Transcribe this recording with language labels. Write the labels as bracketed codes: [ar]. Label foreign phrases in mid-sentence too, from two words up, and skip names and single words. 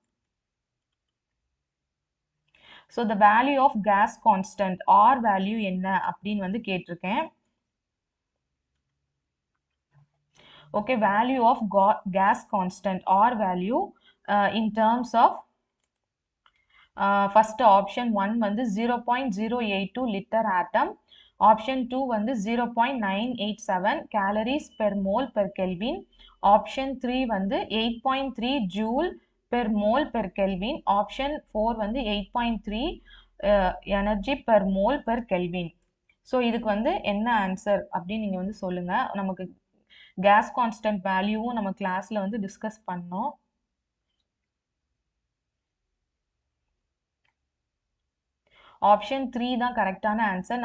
[en] So the value of gas constant R value [ta] என்ன அப்படின்னு வந்து கேட்டிருக்கேன். [en] Okay, value of gas constant R value in terms of first option 1 வந்து 0.082 liter atom, option 2 வந்து 0.987 calories per mole per Kelvin, option 3 வந்து 8.3 joule per mole per Kelvin, option 4 வந்து 8.3 energy per mole per Kelvin. [ta] ஸோ இதுக்கு வந்து என்ன ஆன்சர் அப்படின்னு நீங்கள் வந்து சொல்லுங்கள். நமக்கு [en] gas constant value [ta] நம்ம கிளாஸில் வந்து டிஸ்கஸ் பண்ணோம். ஆப்ஷன் 3 தான் [en] correct answer.